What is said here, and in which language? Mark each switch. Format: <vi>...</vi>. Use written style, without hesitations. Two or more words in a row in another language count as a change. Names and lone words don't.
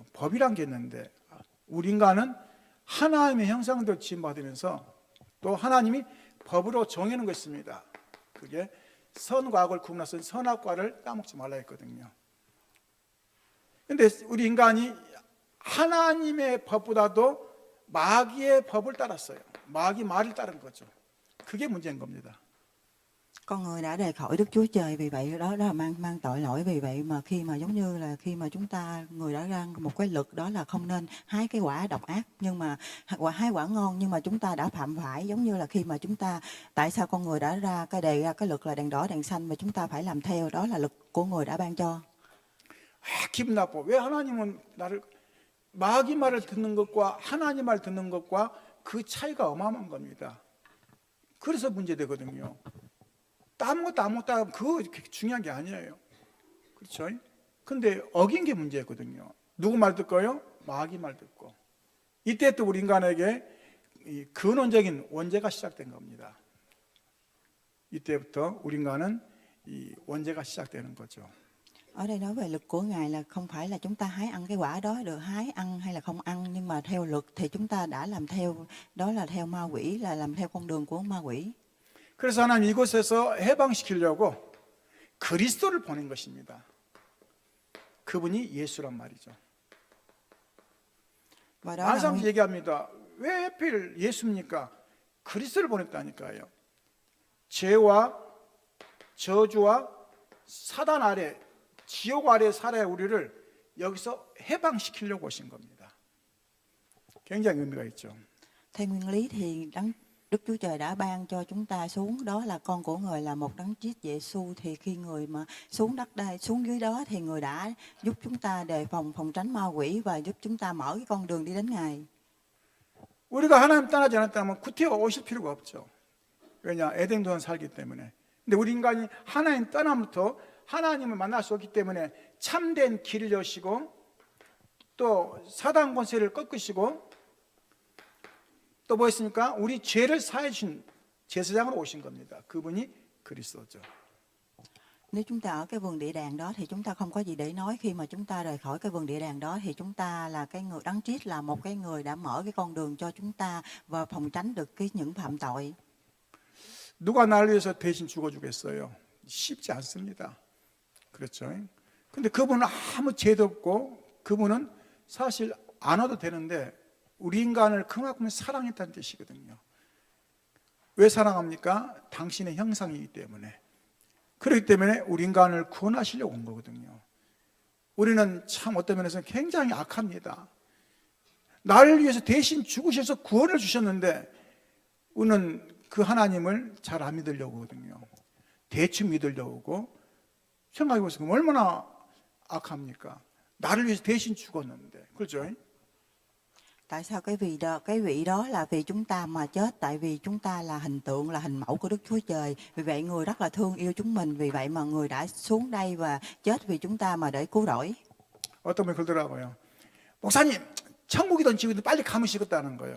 <ko>법이란 게 있는데 우리 인간은 하나님의 형상대로 지음받으면서 또 하나님이 법으로 정해놓은 거 있습니다. 그게 선과 악을 구분해서 선악과를 따먹지 말라 했거든요. 근데 우리 인간이 하나님의 법보다도 마귀의 법을 따랐어요. 마귀 말을 따른 거죠. 그게 문제인 겁니다.</ko> <vi>Con người đã rời khỏi Đức Chúa Trời, vì vậy đó là mang tội lỗi. Vì vậy mà khi mà giống như là khi mà người đã ra một cái luật đó là không nên hái cái quả độc ác, nhưng mà hái quả ngon, nhưng mà chúng ta đã phạm phải. Giống như là khi mà tại sao con người đã đề ra cái luật là đèn đỏ đèn xanh và chúng ta phải làm theo, đó là luật của người đã ban cho.</vi> <ko>기분 나빠. 왜 하나님은 나를 마귀 말을 듣는 것과 하나님 말 듣는 것과 그 차이가 어마어마한 겁니다. 그래서 문제되거든요. 아무것도 그거 중요한 게 아니에요. 그렇죠? 근데 어긴 게 문제거든요. 누구 말 듣고요? 마귀 말 듣고. 이때 또 우리 인간에게 이 근원적인 원죄가 시작된 겁니다. 이때부터 우리 인간은 이 원죄가 시작되는 거죠.</ko> <vi>Ở đây nói về luật của Ngài là không phải là chúng ta hái ăn cái quả đó, được hái ăn hay là không ăn, nhưng mà theo luật thì chúng ta đã làm theo, đó là theo ma quỷ, là làm theo con đường của ma quỷ.</vi> <ko>그래서 하나님 이곳에서 해방시키려고 그리스도를 보낸 것입니다. 그분이 예수란 말이죠. 많은 사람들이 얘기합니다. 왜 하필 예수입니까? 그리스도를 보냈다니까요. 죄와 저주와 사단 아래, 지옥 아래 살아야 우리를 여기서 해방시키려고 오신 겁니다. 굉장히 의미가 있죠.</ko> <vi>Theo nguyên lý thì Đức Chúa Trời đã ban cho chúng ta xuống, đó là con của người, là một đấng Christ Giêsu. Thì khi người mà xuống đất đây, xuống dưới đó thì người đã giúp chúng ta đề phòng tránh ma quỷ và giúp chúng ta mở cái con đường đi đến Ngài.</vi> <ko>우리가 하나님 떠나지 않았다면 구태여 오실 필요가 없죠. 왜냐? 에덴 동안 살기 때문에. 근데 우리 인간이 하나님 떠나면부터 하나님을 만날 수 없기 때문에 참된 길을 여시고 또 사단 권세를 꺾으시고 또 뭐 있습니까? 우리 죄를 사해 주신 제사장으로 오신 겁니다. 그분이 그리스도죠.</ko> <vi>Nếu chúng ta ở cái vườn địa đàng đó thì chúng ta không có gì để nói. Khi mà chúng ta rời khỏi cái vườn địa đàng đó thì chúng ta là cái người đấng Christ, là một cái người đã mở cái con đường cho chúng ta và phòng tránh được những phạm tội.</vi> <ko>누가 나를 위해서 대신 죽어주겠어요? 쉽지 않습니다. 그렇죠? 근데 그분은 아무 죄도 없고 그분은 사실 안 와도 되는데 우리 인간을 그만큼 사랑했다는 뜻이거든요. 왜 사랑합니까? 당신의 형상이기 때문에. 그렇기 때문에 우리 인간을 구원하시려고 온 거거든요. 우리는 참 어떤 면에서는 굉장히 악합니다. 나를 위해서 대신 죽으셔서 구원을 주셨는데 우리는 그 하나님을 잘 안 믿으려고 하거든요. 대충 믿으려고 하고 생각해보세요. 얼마나 악합니까? 나를 위해서 대신 죽었는데. 그렇죠?</ko> <vi>Tại sao cái vị đó là vì chúng ta mà chết? Tại vì chúng ta là hình tượng, là hình mẫu của Đức Chúa Trời. Vì vậy người rất là thương yêu chúng mình. Vì vậy mà người đã xuống đây và chết vì chúng ta mà để cứu rỗi.</vi> <ko>어떤 분이 그러더라고요. 목사님, 천국이든 지옥이든 빨리 가면 시겠다는 거예요.</ko>